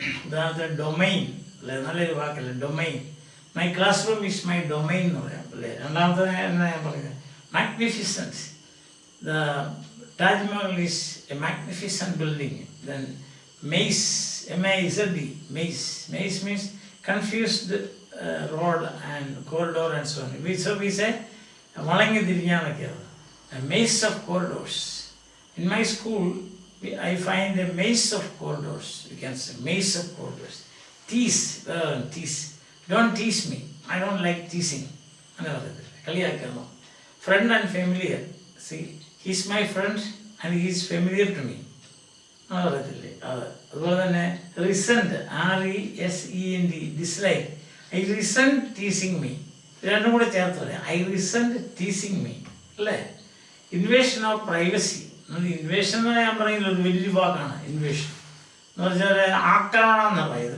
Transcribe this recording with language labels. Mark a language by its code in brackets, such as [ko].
[ml] ഉദാഹരണത്തിന് ഡൊമൈൻ അല്ലേ, നല്ലൊരു വാക്കല്ലേ domain. [en] my classroom is my domain [ml] എന്ന് പറയാം അല്ലേ. രണ്ടാമത്തെ എന്നാ ഞാൻ പറയുന്നത് [en] Magnificence. The Taj Mahal is A magnificent building. Then maze, M-A-Z-E, maze. Maze means confused road and corridor and so on. So we say [ml] വളഞ്ഞു തിരിഞ്ഞാന്നൊക്കെയാണ്. [en] A maze of corridors. In my school, I find a maze of corridors. You can say maze of corridors. Tease, tease. Don't tease me. I don't like teasing. [ml] അങ്ങനെ പറയത്തില്ല, കളിയാക്കുന്നു. [en] Friend and familiar. See, he's my friend and he is familiar to me. [ml] അങ്ങനെ പറയത്തില്ലേ. അതുപോലെ തന്നെ റിസെൻറ്റ്, RESENT, dislike. [en] I resent teasing me. [ml] രണ്ടും കൂടെ ചേർത്ത് പറയാം. [en] I resent teasing me [ml] അല്ലേ. [en] Invasion of privacy. [ml] ഇൻവേഷൻ എന്ന് ഞാൻ പറയുന്നത് ഒരു വലിയ വാക്കാണ്. ഇൻവേഷൻ എന്ന് വെച്ചാൽ ആക്രമണം എന്നാണ് പറയുന്നത്.